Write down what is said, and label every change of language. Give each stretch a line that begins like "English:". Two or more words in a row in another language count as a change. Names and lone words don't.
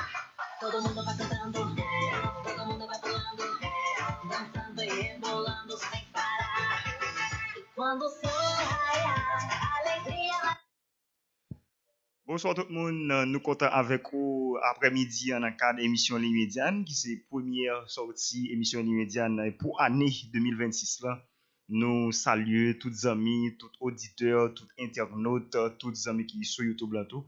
Portuguese: Todo mundo vai cantando, todo mundo vai pulando, dançando e rebolando sem parar. E quando o sol raiar, a alegria.
French: Bonsoir tout le monde, nous comptons avec vous après-midi en cadre émission L'Immédiane, qui c'est première sortie émission L'Immédiane pour année 2026 là. Nous saluons tous les amis, tous les auditeurs, tous les internautes, tous les amis qui sont sur YouTube là tout.